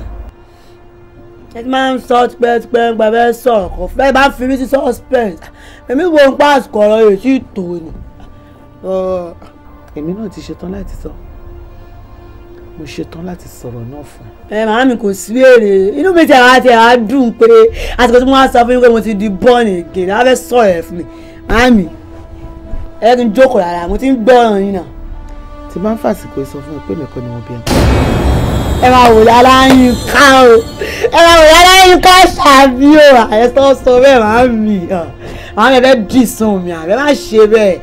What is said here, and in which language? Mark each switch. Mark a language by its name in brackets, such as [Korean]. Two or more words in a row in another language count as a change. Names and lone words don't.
[Yoruba] Ẹ ti máa ń sọ tipẹ́tipẹ́ ń gba fẹ́ sọ̀rọ̀ kan fún ẹ bá ń fi mí sí suspense. Èmi wo ń pa àsìkò ọ̀rọ̀ yìí sí ìtò ni. Èmi náà ti ṣetán láti sọ. Mo ṣetán láti sọ̀rọ̀ náà fún ẹ. Màámi kò sí èrè inú mi ti àwa dùn pé àsìkò tí mo wá sọ fún yín pé mo ti di [English] born again [Yoruba] á fẹ́ sọ̀rọ̀ ẹ̀ fún mi. Màámi ẹ kí n jókòó rárá mo ti ń gbọ́ ọ̀ràn yín náà. Tí bá ń fàsìkò sọ fún mi pé nìkan ni mo bí ẹ. Ẹ máa wò Yọláyínká o, ẹ máa wò Yọláyínká Àṣàbí o, àyẹ̀sọ́ sọ bẹ́ẹ̀ màámi. Màámi ẹ fẹ́ dì sùn mi àbẹ́ má ṣe bẹ́ẹ̀.